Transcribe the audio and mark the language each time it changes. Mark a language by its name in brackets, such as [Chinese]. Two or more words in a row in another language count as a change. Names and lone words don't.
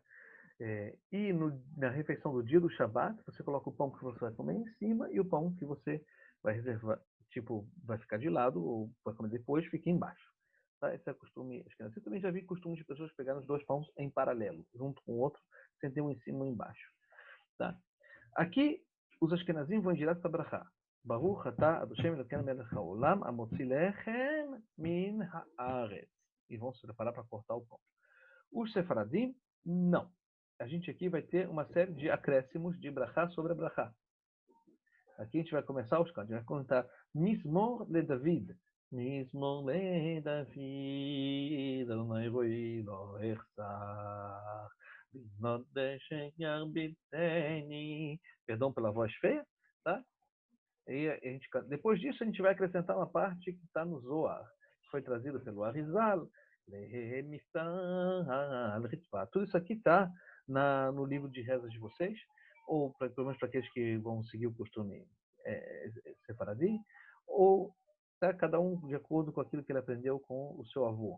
[Portuguese] E na refeição do dia do Shabat, você coloca o pão que você vai comer em cima e o pão que você vai reservar, tipo, vai ficar de lado ou vai comer depois, fica embaixo. Tá? Esse é o costume. Eu também já vi costume de pessoas pegarem os dois pães em paralelo, junto com o outro, sem ter um em cima e um embaixo. Tá? Aqui, os ashkenazim vão direto para Brachá. [Hebrew] ברוך אתה אדושם אלוקינו מלך העולם המוציא לחם מן הארץ. [Portuguese] E vão se preparar para cortar o pão. Os sefaradim, não. A gente aqui vai ter uma série de acréscimos de brachá sobre a brachá. Aqui a gente vai começar os cantos. A gente vai contar [Hebrew] מזמור לדוד מזמור לדוד. ה' רועי לא אחסר. בנאות דשא ירביצני. [Portuguese] Perdão pela voz feia, tá? E a gente, depois disso a gente vai acrescentar uma parte que está no Zohar, que foi trazida pelo Arizal. Tudo isso aqui está no livro de rezas de vocês, ou pelo menos para aqueles que vão seguir o costume sefaradim, ou tá, cada um de acordo com aquilo que ele aprendeu com o seu avô.